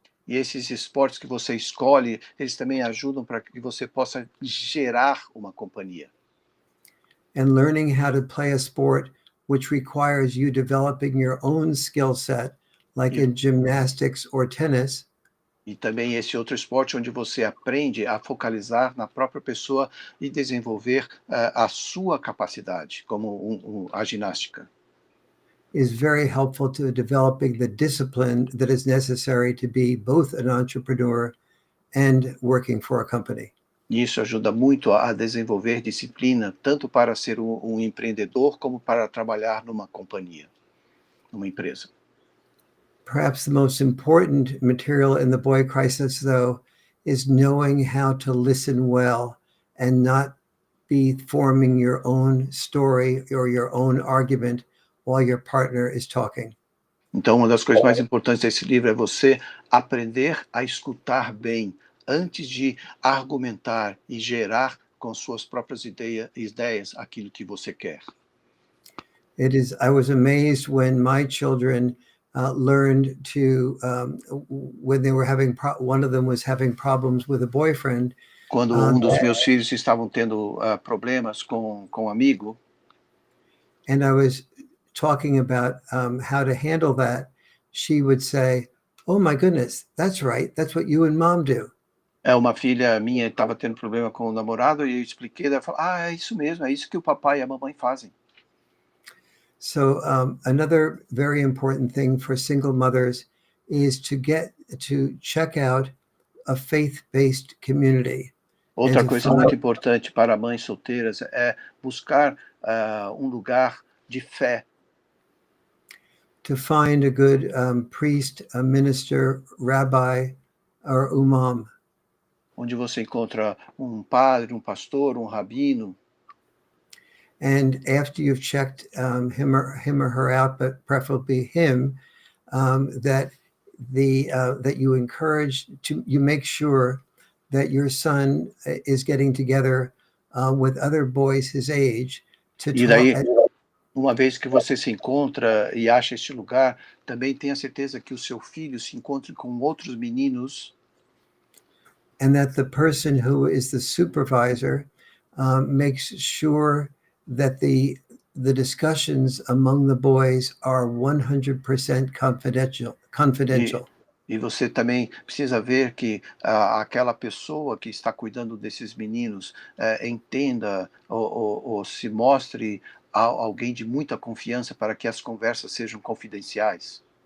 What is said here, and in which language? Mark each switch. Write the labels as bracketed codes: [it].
[pt] E esses esportes que você escolhe, eles também ajudam para que você possa gerar uma companhia. [en] And learning how to play a sport which requires you developing your own skill set, like [pt] E, [en] in gymnastics or tennis, [pt] e também esse outro esporte onde você aprende a focalizar na própria pessoa e desenvolver a sua capacidade, como a ginástica. [en] is very helpful to developing the discipline that is necessary to be both an entrepreneur and working for a company. [pt] E isso ajuda muito a desenvolver disciplina, tanto para ser um empreendedor, como para trabalhar numa companhia, numa empresa. [en] Perhaps the most important material in the boy crisis, though, is knowing how to listen well and not be forming your own story or your own argument while your partner is talking. [pt] Então, uma das coisas mais importantes desse livro é você aprender a escutar bem antes de argumentar e gerar com suas próprias ideias aquilo que você quer. [en] I was amazed when my children learned to, when they were one of them was having problems with a boyfriend. [pt] Quando um dos meus filhos estavam tendo problemas com um amigo, [en] and I was talking about how to handle that, she would say, "Oh my goodness, that's right. That's what you and mom do." [pt] uma filha minha estava tendo problema com o namorado e eu expliquei, ela falou, é isso mesmo, é isso que o papai e a mamãe fazem. [en] So another very important thing for single mothers is to check out a faith-based community. [pt] Outra coisa muito importante para mães solteiras é buscar um lugar de fé. [en] To find a good priest, a minister, rabbi, or imam. [pt] Onde você encontra um padre, um pastor, um rabino. [en] And after you've checked him or her out, but preferably him, that you make sure that your son is getting together with other boys his age to [pt] e daí, uma vez que você se encontra e acha este lugar, também tenha certeza que o seu filho se encontre com outros meninos. [en] And that the person who is the supervisor makes sure that the discussions among the boys are 100% confidential. [pt] E você também precisa ver que aquela pessoa que está cuidando desses meninos entenda ou se mostre alguém de muita confiança para que as conversas sejam confidenciais.